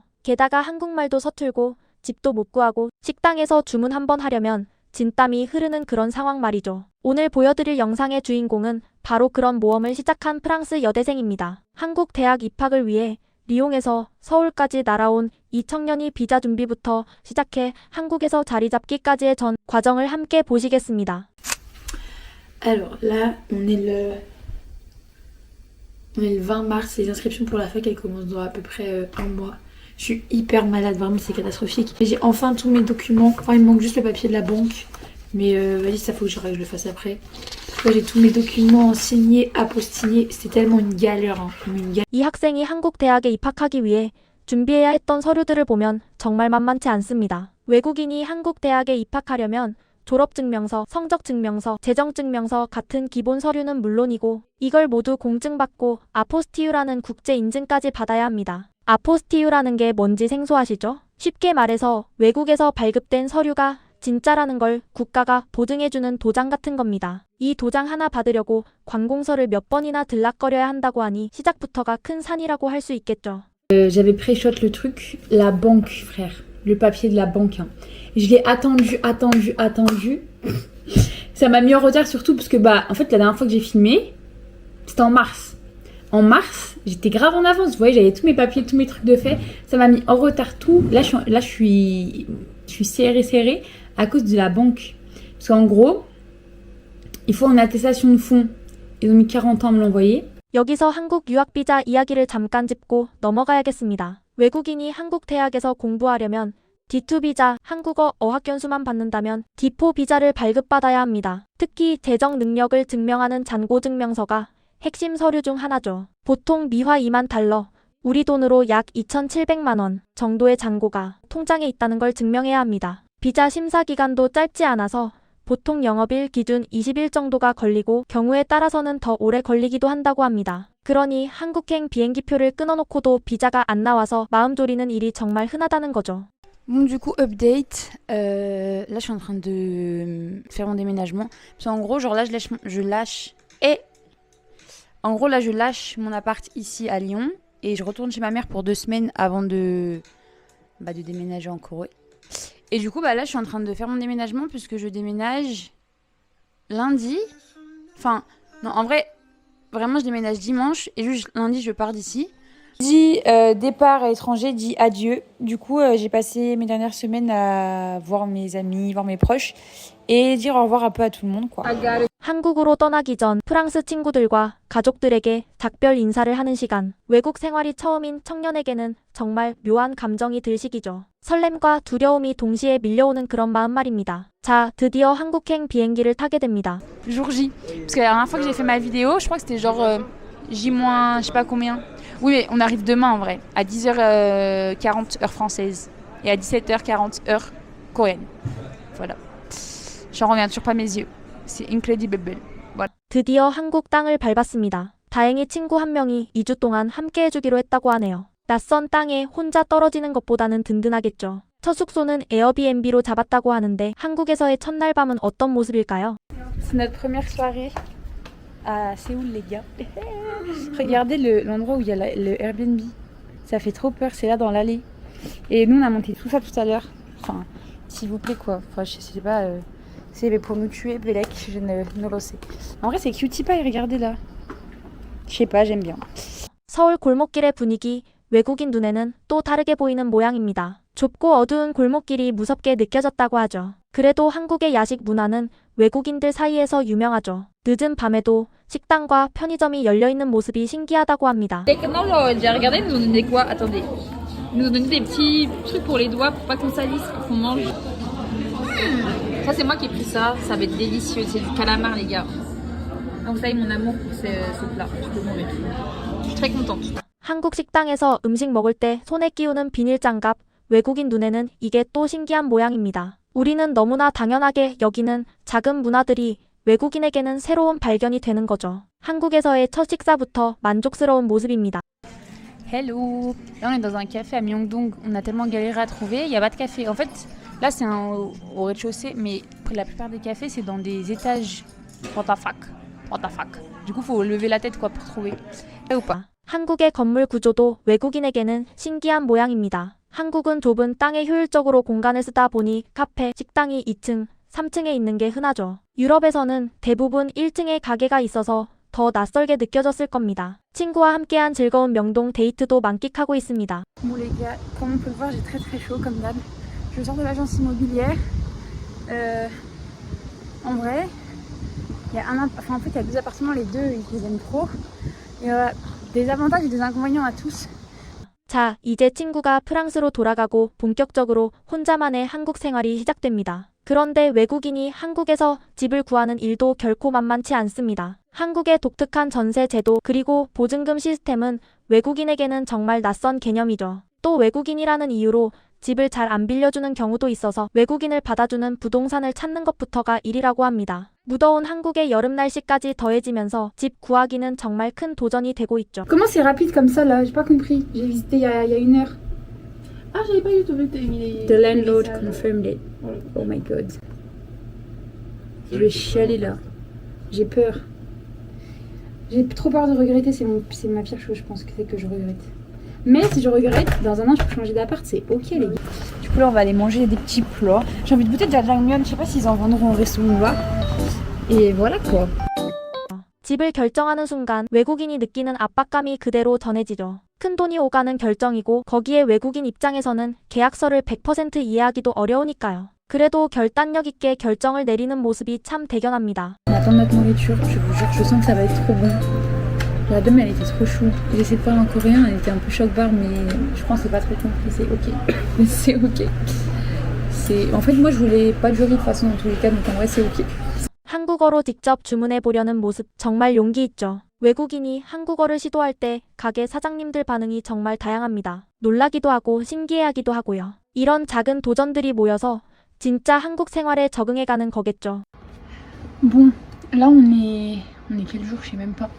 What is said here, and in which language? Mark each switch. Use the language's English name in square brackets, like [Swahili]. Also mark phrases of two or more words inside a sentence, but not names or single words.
[Korean] 게다가 한국말도 서툴고 집도 못 구하고 식당에서 주문 한번 하려면 진땀이 흐르는 그런 상황 말이죠. 오늘 보여드릴 영상의 주인공은 바로 그런 모험을 시작한 프랑스 여대생입니다. 한국 대학 입학을 위해 리옹에서 서울까지 날아온 이 청년이 비자 준비부터 시작해 한국에서 자리 잡기까지의 전 과정을 함께 보시겠습니다. [French] Alors là, on est le 20 mars, les inscriptions pour la fac elles commencent dans à peu près un mois. Je suis hyper malade, vraiment c'est catastrophique. J'ai enfin tous mes documents, enfin il me manque juste le papier de la banque, mais vas-y ça faut que je le fasse après. Là, j'ai tous mes documents signés, apostillés, c'était tellement une galère, hein. [Korean] 이 학생이 한국 대학에 입학하기 위해 준비해야 했던 서류들을 보면 정말 만만치 않습니다. 외국인이 한국 대학에 입학하려면 졸업증명서, 성적증명서, 재정증명서 같은 기본 서류는 물론이고 이걸 모두 공증받고 아포스티유라는 국제 인증까지 받아야 합니다. 아포스티유라는 게 뭔지 생소하시죠? 쉽게 말해서 외국에서 발급된 서류가 진짜라는 걸 국가가 보증해주는 도장 같은 겁니다. 이 도장 하나 받으려고 관공서를 몇 번이나 들락거려야 한다고 하니 시작부터가 큰 산이라고 할 수 있겠죠. [French] J'avais pré-shot le truc, la banque frère, le papier de la banque. Hein. Je l'ai attendu. Ça m'a mis en retard surtout parce que en fait la dernière fois que j'ai filmé, c'était en mars. En mars, j'étais grave en avance, vous voyez, j'avais tous mes papiers, tous mes trucs de fait. Ça m'a mis en retard tout. Là je suis serrée à cause de la banque. Parce qu'en gros, il faut une attestation de fonds. Ils ont mis 40 ans à me l'envoyer. [Korean] 여기서 한국 유학 비자 이야기를 잠깐 짚고 넘어가야겠습니다. 외국인이 한국 대학에서 공부하려면 D2 비자, 한국어 어학연수만 받는다면 D4 비자를 발급받아야 합니다. 특히 재정 능력을 증명하는 잔고증명서가 핵심 서류 중 하나죠. 보통 미화 2만 달러, 우리 돈으로 약 2,700만 원 정도의 잔고가 통장에 있다는 걸 증명해야 합니다. 비자 심사 기간도 짧지 않아서 보통 영업일 기준 20일 정도가 걸리고 경우에 따라서는 더 오래 걸리기도 한다고 합니다. 그러니 한국행 비행기표를 끊어놓고도 비자가 안 나와서 마음 졸이는 일이 정말 흔하다는 거죠. [French] Bon, du coup, update. Là, je suis en train de faire mon déménagement. Parce qu'en gros, genre là, je lâche mon appart ici à Lyon et je retourne chez ma mère pour 2 semaines avant de déménager en Corée. Et du coup, là, je suis en train de faire mon déménagement puisque je déménage lundi. Enfin, non, en vrai, vraiment, je déménage dimanche et juste lundi, je pars d'ici. Dit départ à l'étranger, dit adieu. Du coup, j'ai passé mes dernières semaines à voir mes amis, voir mes proches et dire au revoir un peu à tout le monde, quoi. [Korean] 한국으로 떠나기 전 프랑스 친구들과 가족들에게 작별 인사를 하는 시간. 외국 생활이 처음인 청년에게는 정말 묘한 감정이 들 시기죠. 설렘과 두려움이 동시에 밀려오는 그런 마음 말입니다. 자, 드디어 한국행 비행기를 타게 됩니다. [French] Jour J. Parce que la dernière fois que j'ai fait ma vidéo, je crois que c'était genre J-, je sais pas combien. Oui, mais on arrive demain en vrai, à 10h40 heure française et à 17h40 heure coréenne. Voilà. J'en reviens toujours pas mes yeux. C'est incredible. Voilà. [Korean] 드디어 한국 땅을 밟았습니다. 다행히 친구 한 명이 2주 동안 함께 해주기로 했다고 하네요. 낯선 땅에 혼자 떨어지는 것보다는 든든하겠죠. 첫 숙소는 에어비앤비로 잡았다고 하는데 한국에서의 첫날 밤은 어떤 모습일까요? [French] C'est notre première soirée à Séoul, les gars. Regardez l'endroit où il y a le Airbnb. Ça fait trop peur, c'est là dans l'allée. Et nous, on a monté tout ça tout à l'heure. Enfin, s'il vous plaît, quoi. Enfin, je sais pas. C'est pour nous tuer, Belek, je ne le sais. En vrai, c'est [English] cutie pie, [French] regardez là. Je sais pas, j'aime bien. [Korean] 서울 골목길의 분위기, 외국인 눈에는 또 다르게 보이는 모양입니다. 좁고 어두운 골목길이 무섭게 느껴졌다고 하죠. 그래도 한국의 야식 문화는 외국인들 사이에서 유명하죠. 늦은 밤에도 식당과 편의점이 열려있는 모습이 신기하다고 합니다. [French] Maintenant, j'ai regardé, ils nous ont donné quoi? Attendez. Ils nous ont donné des petits trucs pour les doigts pour pas qu'on salisse, qu'on mange. Ça, c'est moi qui ai pris ça. Ça va être délicieux. C'est du calamar, les gars. Donc, ça y est, mon amour pour ce plat. Je peux mourir. Je suis très contente. [Korean] 한국 식당에서 음식 먹을 때 손에 끼우는 비닐 장갑, 외국인 눈에는 이게 또 신기한 모양입니다. 우리는 너무나 당연하게 여기는 작은 문화들이 외국인에게는 새로운 발견이 되는 거죠. 한국에서의 첫 식사부터 만족스러운 모습입니다. [French] Hello. Là, on est dans un café à Myeongdong. On a tellement galéré à trouver. Il n'y a pas de café. En fait, Là, c'est au rez-de-chaussée, mais la plupart des cafés, c'est dans des étages. [English] What the fuck. What the fuck. [French] Du coup, faut lever la tête quoi pour trouver. Ou pas. [Korean] 한국의 건물 구조도 외국인에게는 신기한 모양입니다. 한국은 좁은 땅에 효율적으로 공간을 쓰다 보니 카페, 식당이 2층, 3층에 있는 게 흔하죠. 유럽에서는 대부분 1층에 가게가 있어서 더 낯설게 느껴졌을 겁니다. 친구와 함께한 즐거운 명동 데이트도 만끽하고 있습니다. [French] Bon les gars, comme on peut le voir, j'ai très très chaud comme d'hab. Je sors de l'agence immobilière. En vrai, il y a en fait il y a 2 appartements, les deux ils les aiment trop. Il y a des avantages et des inconvénients à tous. [Korean] 자, 이제 친구가 프랑스로 돌아가고 본격적으로 혼자만의 한국 생활이 시작됩니다. 그런데 외국인이 한국에서 집을 구하는 일도 결코 만만치 않습니다. 한국의 독특한 전세 제도 그리고 보증금 시스템은 외국인에게는 정말 낯선 개념이죠. 또 외국인이라는 이유로 집을 잘 안 빌려주는 경우도 있어서 외국인을 받아주는 부동산을 찾는 것부터가 일이라고 합니다. 무더운 한국의 여름 날씨까지 더해지면서 집 구하기는 정말 큰 도전이 되고 있죠. [French] Comment c'est rapide comme ça là? J'ai pas compris. J'ai visité il y a 1 heure. Ah, j'avais pas du tout vu que t'avais mis les... [English] The landlord [French] les messages. [English] confirmed it. Oh my god. [French] Je vais chialer là. J'ai peur. J'ai trop peur de regretter, c'est ma pire chose, je pense que c'est que je regrette. Mais si je regrette, dans 1 an je peux changer d'appart, c'est ok les gars. Du coup là on va aller manger des petits plats. J'ai envie de goûter de jjajangmyeon, je sais pas s'ils en vendront au resto ou pas. Et voilà quoi. [Korean] 집을 결정하는 순간 외국인이 느끼는 압박감이 그대로 전해지죠. 큰돈이 오가는 결정이고 거기에 외국인 입장에서는 계약서를 100% 이해하기도 어려우니까요. 그래도 결단력 있게 결정을 내리는 모습이 참 대견합니다. [French] On attend notre nourriture, je vous jure, je sens que ça va être trop bon. La dame elle était trop chou. J'ai essayé de parler en coréen, elle était un peu choc-barre, mais je pense que c'est pas très compris, c'est ok. Mais c'est ok. En fait moi je voulais pas de jury de toute façon dans tous les cas, donc en vrai c'est ok. [Korean] 한국어로 직접 주문해 보려는 모습 정말 용기 있죠. 외국인이 한국어를 시도할 때 가게 사장님들 반응이 정말 다양합니다. 놀라기도 하고 신기해하기도 하고요. 이런 작은 도전들이 모여서 진짜 한국 생활에 적응해가는 거겠죠. [French] Bon, là on est quel jour, je sais même pas.